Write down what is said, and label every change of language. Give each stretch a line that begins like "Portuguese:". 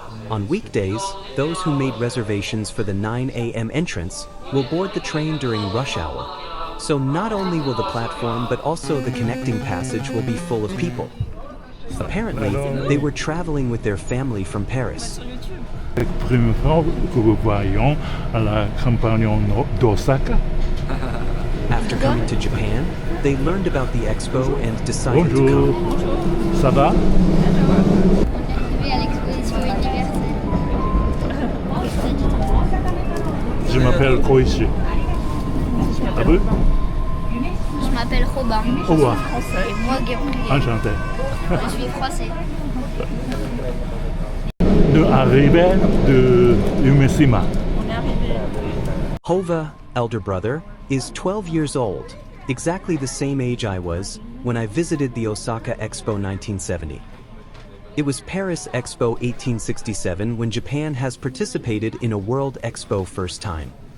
English: On weekdays, those who made reservations for the 9 a.m. entrance will board the train during rush hour. So not only will the platform but also the connecting passage will be full of people. Apparently, they were traveling with their family from Paris.
French: La première fois que nous voyons à la campagne d'Osaka.
English: After coming to Japan, they learned about the Expo and decided
French: Bonjour.
English: to come.
French: Ça va? On est arrivé à l'exposition universelle. Je m'appelle Koichi. Ah oui? Je m'appelle Robin. Au revoir. Et moi, Gabriel. Enchanté. Je suis français. Nous arrivons de Yumishima.
English: Hova, elder brother, is 12 years old, exactly the same age I was when I visited the Osaka Expo 1970. It was Paris Expo 1867 when Japan has participated in a World Expo first time.